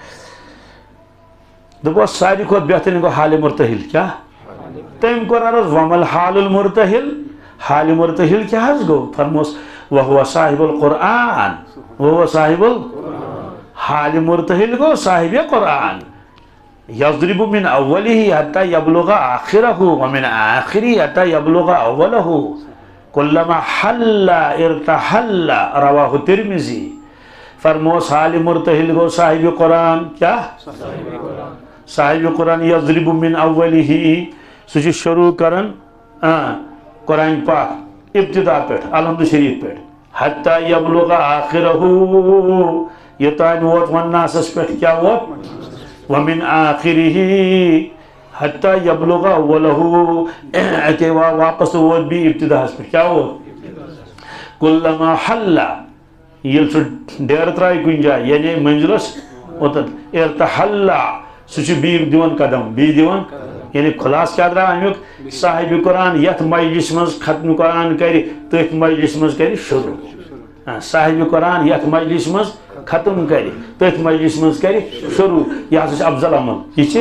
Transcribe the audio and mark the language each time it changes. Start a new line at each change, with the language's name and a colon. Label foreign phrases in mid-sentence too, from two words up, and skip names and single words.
Kashmiri: دوٚپُس ساروی کھۄتہٕ بہتریٖن گوٚو حالہِ مرتحل کیٛاہ تٔمۍ کوٚر عرض
Arabic: ومل حال المرتحل
Kashmiri: حالہِ مرتحل کیٛاہ حظ گوٚو فرموس
Arabic: وهو صاحب القرآن وهو صاحب
Kashmiri: حالہِ مرتحل گوٚو صاحب قرآن
Arabic: یضرب من اوله حتى يبلغ آخره ومن آخره حتى يبلغ اوله كلما حل ارتحل رواه الترمذی
Kashmiri: فرموس حالِ مرتحل گوٚو صاحب قرآن کیٛاہ صاحب قرآن
Arabic: یضرب من اوله
Kashmiri: سُہ چھُ شروع کران قرآن پاک ابتدا پٮ۪ٹھ الحمد شریف پٮ۪ٹھ
Arabic: حتى يبلغ آخره
Kashmiri: یوٚتانۍ ووت والناسس پٮ۪ٹھ کیٛاہ ووت
Arabic: ومن آخره حتى يبلغ
Kashmiri: اوله اتے واپس ووت بیٚیہِ ابتداہس پٮ۪ٹھ کیٛاہ ووت
Arabic: كلما حل
Kashmiri: ییٚلہِ سُہ ڈیرٕ ترٛایہِ کُنہِ جایہِ یعنی منزلس اوتن ارتحل سُہ چھُ بیٚیہِ دِوان قدم بیٚیہِ دِوان یعنی خلاص کیٛاہ درٛاو امیُک صاحب قرآن یتھ مجلس منٛز ختم قرآن کرِ تٔتھۍ مجلس منٛز کرِ شروع صاحب قرآن یتھ مجلس منٛز ختم کرِ تٔتھۍ مجلس منٛز کرِ شروع یہِ ہسا چھُ افضل عمل